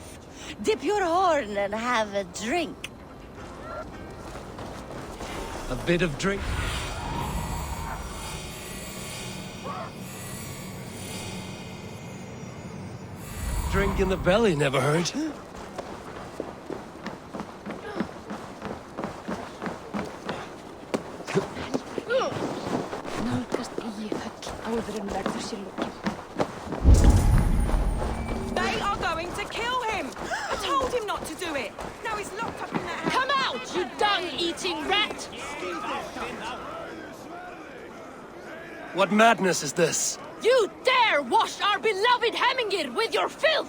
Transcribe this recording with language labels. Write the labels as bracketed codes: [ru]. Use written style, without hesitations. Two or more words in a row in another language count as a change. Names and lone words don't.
[en] Dip your horn and have a drink. A bit of drink? Drink in the belly never hurt. [is] Nálgast eigi höll áður en verður sér lokið. [en] They are going to kill him! I told him not to do it! Now he's locked up in that house! Come out, you dung-eating rat! What madness is this? You dare wash our beloved Hemingir with your filth!